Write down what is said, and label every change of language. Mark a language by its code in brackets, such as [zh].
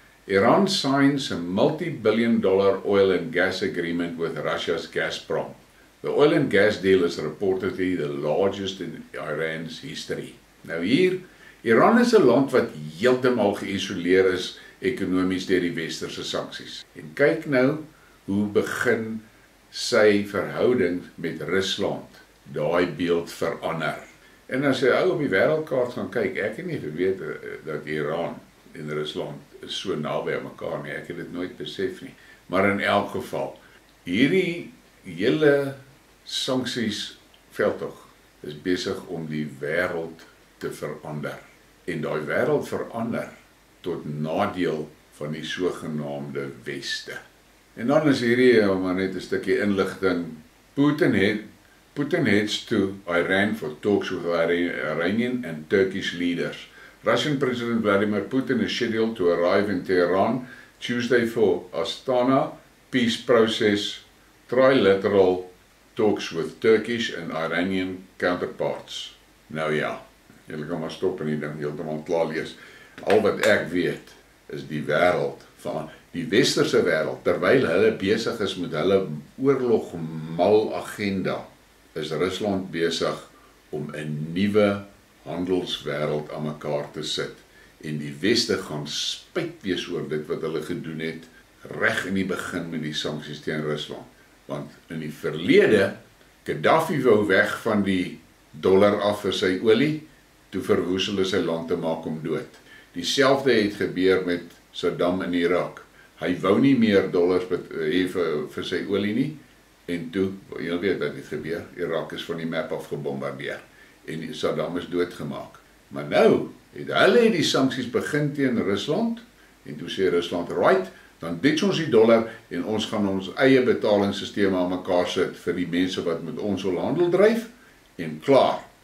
[en] Iran signs a multi-billion-dollar oil and gas agreement with Russia's Gazprom. The oil and gas deal is reportedly the largest in Iran's history. [af] Nou hier, Iran is 'n land wat heeltemal geïsoleer is ekonomies deur die westerse sanksies. En kyk nou hoe begin sy verhouding met Rusland daai beeld verander. En as jy op die wêreldkaart gaan kyk, ek het nie geweet dat Iran en Rusland is so naby aan mekaar nie, ek het dit nooit besef nie. Maar in elk geval, hierdie hele sanksies veldtog is besig om die wêreld te verander. En daai wêreld verander tot nadeel van die sogenaamde Weste. En dan is hierdie maar net 'n stukkie inligting. [en] Putin heads to Iran for talks with Iranian and Turkish leaders. Russian President Vladimir Putin is scheduled to arrive in Tehran Tuesday for Astana peace process trilateral talks with Turkish and Iranian counterparts. [af] Nou ja, julle kan maar stop en die ding heeltemal klaar lees. Al wat ek weet is die wêreld van die westerse wêreld, terwyl hulle besig is met hulle oorlogmal agenda, is Rusland besig om 'n nuwe handelswêreld aan mekaar te sit. En die Weste gaan spyt wees oor dit wat hulle gedoen het reg in die begin met die sanksies teen Rusland. Want in die verlede, Gaddafi wou weg van die dollar af vir sy olie, toe verwoes hulle sy land te maak om dood. Dieselfde het gebeur met Saddam in Irak. Hy wou nie meer dollars hê vir sy olie nie, en toe, jy weet wat het gebeur, Irak is van die map af gebombardeer, en Saddam is doodgemaak. Maar nou, hulle die sanksies begin teen Rusland, en toe sê Rusland, right, dan ditch ons die dollar, en ons gaan ons eie betalingssysteem aan mekaar sit, vir die mense wat met ons wil handel dryf, en klaar.